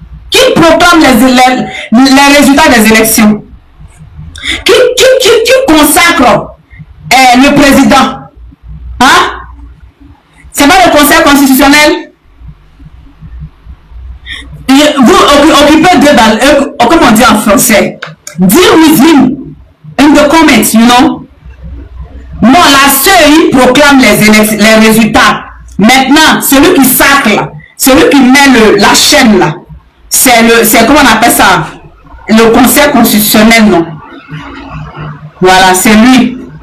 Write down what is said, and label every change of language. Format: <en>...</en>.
<fr>Qui proclame les résultats des élections? Qui consacre le président? Hein? C'est pas le Conseil constitutionnel. Vous occupez de dans comme on dit en français.</fr> <en>Deal with him in the comments, you know.</en> <fr>Non, la CEI proclame les résultats. Maintenant, celui qui sacre, celui qui met la chaîne là, c'est comment on appelle ça? Le Conseil constitutionnel, non? Voilà, c'est lui.</fr>